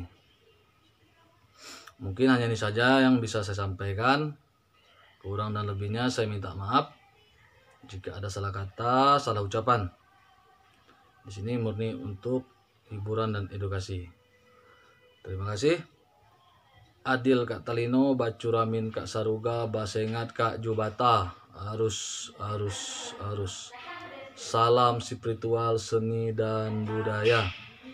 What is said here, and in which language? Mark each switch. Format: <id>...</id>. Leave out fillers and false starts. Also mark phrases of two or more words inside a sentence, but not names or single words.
<id>Mungkin hanya ini saja yang bisa saya sampaikan. Kurang dan lebihnya saya minta maaf jika ada salah kata, salah ucapan. Di sini murni untuk hiburan dan edukasi. Terima kasih.</id> <knx>Adil Kak Talino, Bacuramin Kak Saruga, Basengat Kak Jubata. Arus.</knx> <id>Salam spiritual, seni dan budaya.</id>